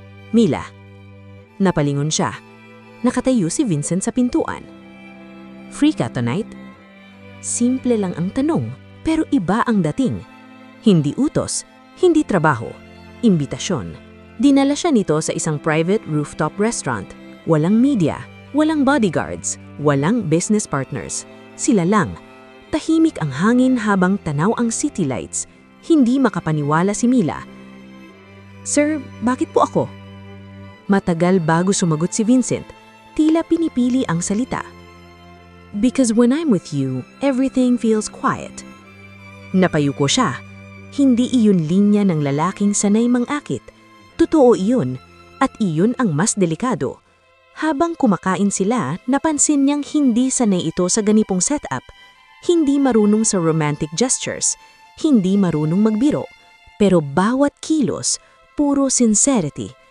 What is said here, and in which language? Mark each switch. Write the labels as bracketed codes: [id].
[tl] Mila. Napalingon siya. Nakatayo si Vincent sa pintuan. Free ka tonight? Simple lang ang tanong, pero iba ang dating. Hindi utos, hindi trabaho, imbitasyon. Dinala siya nito sa isang private rooftop restaurant. Walang media, walang bodyguards, walang business partners. Sila lang. Tahimik ang hangin habang tanaw ang city lights. Hindi makapaniwala si Mila. Sir, bakit po ako? Matagal bago sumagot si Vincent. Tila pinipili ang salita. [en] Because when I'm with you, everything feels quiet. [tl] Napayuko siya. Hindi iyon linya ng lalaking sanay mang-akit. Totoo iyon, at iyon ang mas delikado. Habang kumakain sila, napansin niyang hindi sanay ito sa ganipong setup. Hindi marunong sa romantic gestures, hindi marunong magbiro, pero bawat kilos, puro sincerity.